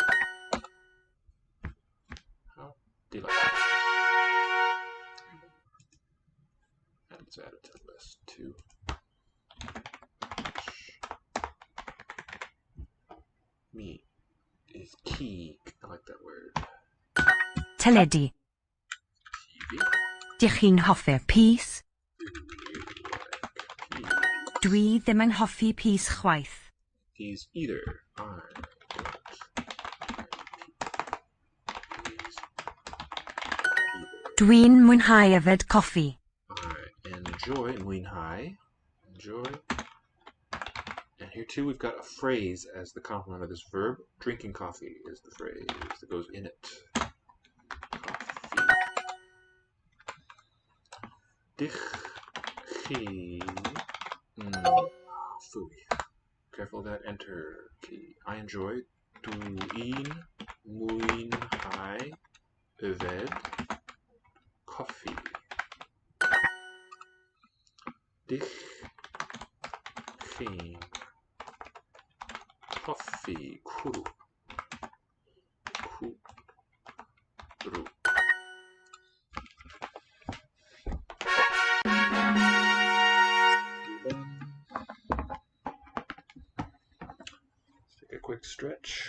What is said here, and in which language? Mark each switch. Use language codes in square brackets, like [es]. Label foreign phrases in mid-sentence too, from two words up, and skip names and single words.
[en] How delightful. And let's add it to the list too. Meat is key. I like that word. [cy] Teledu. [en] TV. [cy] Dych chi'n hoffi pys? Dwi ddim yn hoffi pys chwaith. [en] Peas either. I don't. [cy] Dwi'n mwynhau yfed coffi. [en] I enjoy, mwynhau. Enjoy. And here too we've got a phrase as the complement of this verb. Drinking coffee is the phrase that goes in it. [cy] Coffee. Dich chi. Fui. [en] Careful of that enter key. I enjoy. [cy] Dwi'n mwynhau yfed coffee. Dich chi'n hoffi cwrw. Cwrw. [en] Let's take a quick stretch.